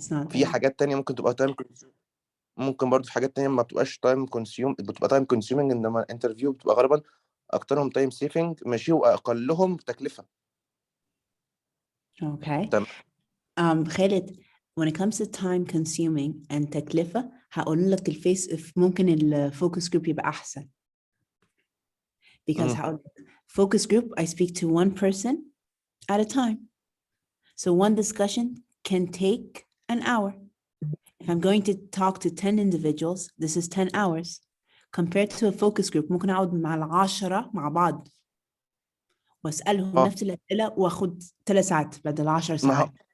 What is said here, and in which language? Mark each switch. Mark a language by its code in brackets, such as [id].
[ar] في حاجات تانية ممكن تبقى تايم، ممكن برضو في حاجات تانية ما بتبقاش تايم كونسيوم، بتبقى تايم كونسيومينج، انما الانترفيو بتبقى غالبا اكترهم تايم سيفنج ماشي، واقلهم تكلفة. [en] Okay. [ar] تمام. خالد, [en] when it comes to time consuming and [ar] تكلفة, هقول لك الفيس ممكن الفوكس جروب يبقى أحسن. [en] Because [ar] هقول لك [en] focus group, I speak to one person at a time. So one discussion can take an hour. If I'm going to talk to 10 individuals, this is 10 hours. Compared to a focus group, [ar] ممكن أقعد مع 10 مع بعض وأسألهم نفس الأسئلة وأخد 3 ساعات بدل 10 ساعات.